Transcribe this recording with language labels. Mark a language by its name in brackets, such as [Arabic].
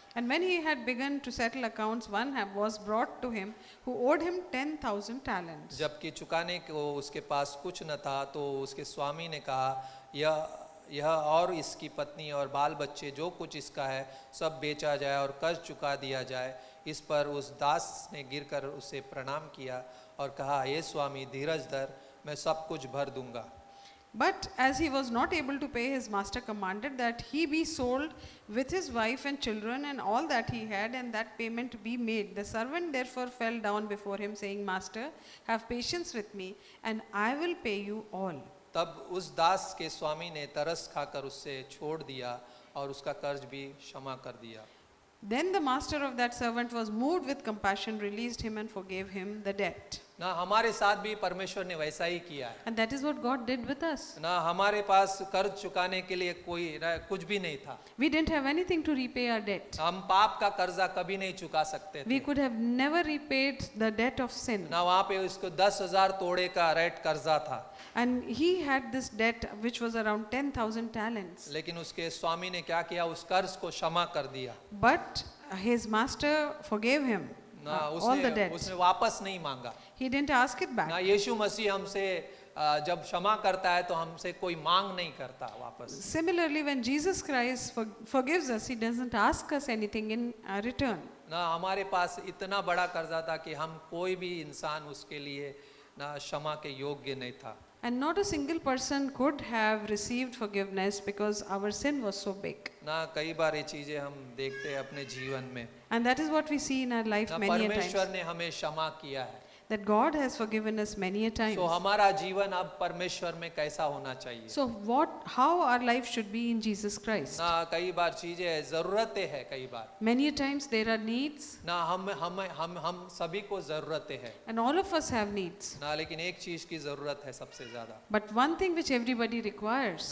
[English] And when he had begun to settle accounts, one was brought to him who owed him 10,000 talents. [Hindi] जबकि चुकाने को उसके पास कुछ न था तो उसके स्वामी ने कहा यह और इसकी पत्नी और बाल बच्चे जो कुछ इसका है सब बेचा जाए और कर्ज चुका दिया जाए। इस पर उस दास ने गिरकर उसे प्रणाम किया और कहा, ये स्वामी धीरज धर, मैं सब कुछ भर दूंगा। [English] But as he was not able to pay, his master commanded that he be sold with his wife and children and all that he had, and that payment be made. The servant therefore fell down before him, saying, Master, have patience with me, and I will pay you all. [Hindi] तब उस दास के स्वामी ने तरस खाकर उससे छोड़ दिया और उसका कर्ज भी क्षमा कर दिया। [English] Then the master of that servant was moved with compassion, released him and forgave him the debt. [Hindi] ना, हमारे साथ भी परमेश्वर ने वैसा ही किया है [English] And that is what God did with us. [Hindi] ना। हमारे पास कर्ज चुकाने के लिए कुछ भी नहीं था। [English] We didn't have anything to repay our debt. [Hindi] हम पाप का कर्जा कभी नहीं चुका सकते [English] We [Hindi] थे [English] could have never repaid the debt of sin. [Hindi] ना। वहाँ पे उसको 10,000 तोड़े का रेट कर्जा था, [English] And he had this debt which was around 10,000 talents. [Hindi] लेकिन उसके स्वामी ने क्या किया? उस कर्ज को क्षमा कर दिया [English] But his master forgave him [Hindi] ना। [English] all the debt. [Hindi] उसने वापस नहीं मांगा [English] He didn't ask it back. [Hindi] यीशु मसीह हमसे जब क्षमा करता है तो हमसे कोई मांग नहीं करता वापस। [English] Similarly, when Jesus Christ forgives us, he doesn't ask us anything in return. [Hindi] ना, हमारे पास इतना बड़ा कर्जा था कि हम कोई भी इंसान उसके लिए ना क्षमा के योग्य नहीं था। [English] And not a single person could have received forgiveness because our sin was so big. [Hindi] ना, कई बार ये चीजें हम देखते हैं अपने जीवन में [English] And that is what we see in our life [Hindi] ना। [English] many a [Hindi] परमेश्वर [English] times. [Hindi] ने हमें क्षमा किया है, [English] That God has forgiven us many a times. [Hindi] तो हमारा जीवन अब परमेश्वर में कैसा होना चाहिए [English] So how our life should be in Jesus Christ. [Hindi] ना। कई बार चीजें जरूरतें हैं, कई बार [English] Many a times there are needs [Hindi] ना, हम सभी को जरूरतें हैं [English] and all of us have needs. [Hindi] ना। लेकिन एक चीज की जरूरत है सबसे ज्यादा [English] But one thing which everybody requires